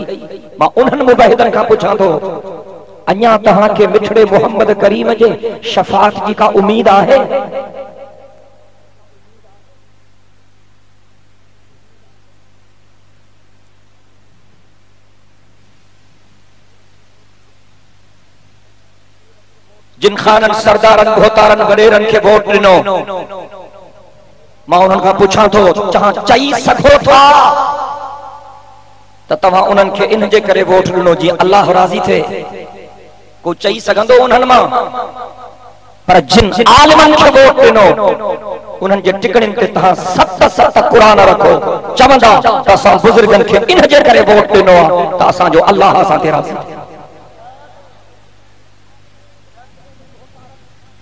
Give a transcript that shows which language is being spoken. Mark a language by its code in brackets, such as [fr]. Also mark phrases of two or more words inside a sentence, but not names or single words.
[sd] मां उन्हनि मुबाहिदनि खां पुछां थो, अञा तव्हांखे मिठड़े मोहम्मद करीम जे शफ़ाअत जी का उम्मीद आहे? जिन खानन सरदारन भोतारन वडेरन के वोट दिनो, मां उन्हनि खां पुछां थो, तव्हां चई सघो था त तव्हां उन्हनि खे इन जे करे वोट ॾिनो जीअं अल्लाह राज़ी थिए? को चई सघंदो उन्हनि मां? पर जिन आलिमनि खे वोट ॾिनो, उन्हनि जे टिकड़ियुनि ते तव्हां सत क़ुरान रखो, चवंदा त असां बुज़ुर्गनि खे इन जे करे वोट ॾिनो आहे त असांजो अल्लाह असां ते राज़ी थिए।